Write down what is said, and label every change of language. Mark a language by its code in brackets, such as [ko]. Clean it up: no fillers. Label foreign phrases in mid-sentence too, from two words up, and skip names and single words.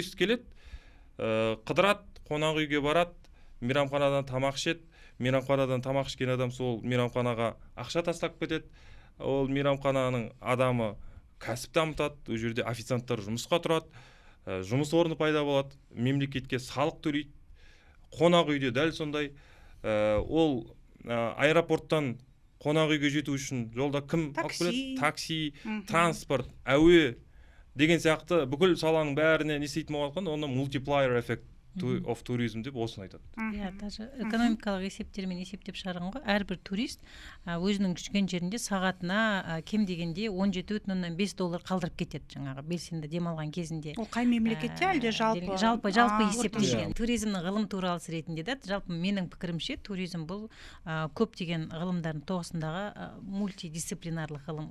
[kk] Турист келеді, қыдырады, қонақ үйге барады, мейрамханадан тамақ ішеді, мейрамханадан тамақ ішкен адам сол мейрамханаға ақша тастап кетеді, ол мейрамхананың адамы кәсіп дамытады, ол жерде официанттар жұмысқа тұрады, жұмыс орны пайда болады, мемлекетке салық төлейді. Қонақ үйде дәл сондай. Ол аэропорттан қонақ үйге жету үшін жолда кім алып келеді? Такси, транспорт, әуе деген сияқты бүкіл саланың бәріне не істейтін болған, оны [en] multiplier effect of tourism [kk] деп осыны айтады. Иә, даже экономикалық есептермен есептеп шығарған ғой. Әрбір турист өзінің жүрген жерінде сағатына кем дегенде $17,5 қалдырып кетеді, жаңағы белсенді демалған кезінде. Ол қай мемлекетте әлде жалпы? Жалпы есептелген. Туризмнің ғылым туралысы ретінде де, жалпы менің пікірімше, туризм бұл көптеген ғылымдардың тоғысындағы мультидисциплинарлық ғылым.